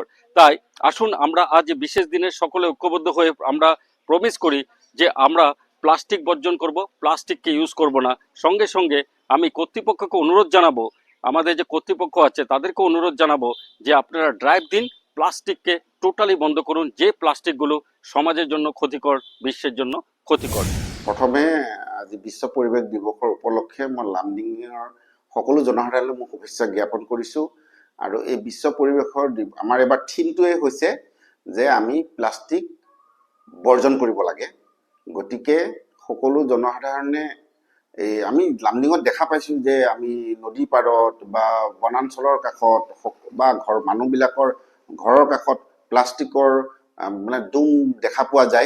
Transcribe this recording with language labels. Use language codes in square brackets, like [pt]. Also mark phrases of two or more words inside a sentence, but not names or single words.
[bn] তাই আসুন আমরা আজ বিশেষ দিনে সকলে ঐক্যবদ্ধ হয়ে আমরা প্রমিস করি যে আমরা প্লাস্টিক বর্জন করব, প্লাস্টিককে ইউজ করব না। সঙ্গে সঙ্গে আমি কর্তৃপক্ষকে অনুরোধ জানাবো, আমাদের যে কর্তৃপক্ষ আছে তাদেরকে অনুরোধ জানাবো যে আপনারা ড্রাইভ দিন, প্লাস্টিককে টোটালি বন্ধ করুন, যে প্লাস্টিকগুলো সমাজের জন্য ক্ষতিকর, বিশ্বের জন্য ক্ষতিকর। [as] প্ৰথমে আজি বিশ্ব পৰিৱেশ দিৱসৰ উপলক্ষে মই লামডিঙৰ সকলো জনসাধাৰণলৈ মই শুভেচ্ছা জ্ঞাপন কৰিছোঁ। আৰু এই বিশ্ব পৰিৱেশৰ আমাৰ এবাৰ থিমটোৱে হৈছে যে আমি প্লাষ্টিক বৰ্জন কৰিব লাগে। গতিকে সকলো জনসাধাৰণে আমি লামডিঙত দেখা পাইছোঁ যে আমি নদী পাৰত বা বনাঞ্চলৰ কাষত বা মানুহবিলাকৰ ঘৰৰ কাষত প্লাষ্টিকৰ মানে দোম দেখা পোৱা যায়।